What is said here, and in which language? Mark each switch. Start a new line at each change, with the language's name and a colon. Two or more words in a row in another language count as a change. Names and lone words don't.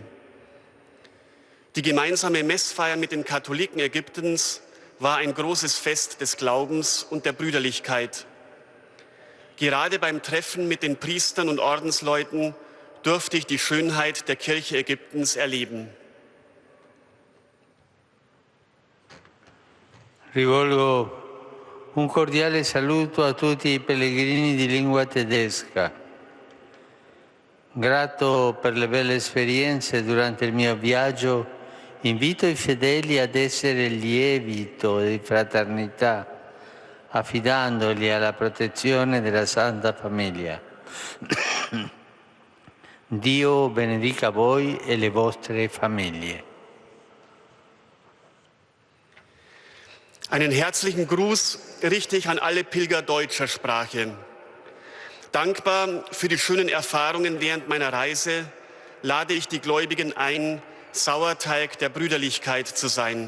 German: Die gemeinsame Messfeier mit den Katholiken Ägyptens war ein großes Fest des Glaubens und der Brüderlichkeit. Gerade beim Treffen mit den Priestern und Ordensleuten durfte ich die Schönheit der Kirche Ägyptens erleben.
Italian: Rivolgo un cordiale saluto a tutti i pellegrini di lingua tedesca. Grato per le belle esperienze durante il mio viaggio, invito i fedeli ad essere lievito di fraternità, affidandoli alla protezione della Santa Famiglia. Dio benedica voi e le vostre famiglie.
German: Einen herzlichen Gruß richte ich an alle Pilger deutscher Sprache. Dankbar für die schönen Erfahrungen während meiner Reise lade ich die Gläubigen ein, Sauerteig der Brüderlichkeit zu sein.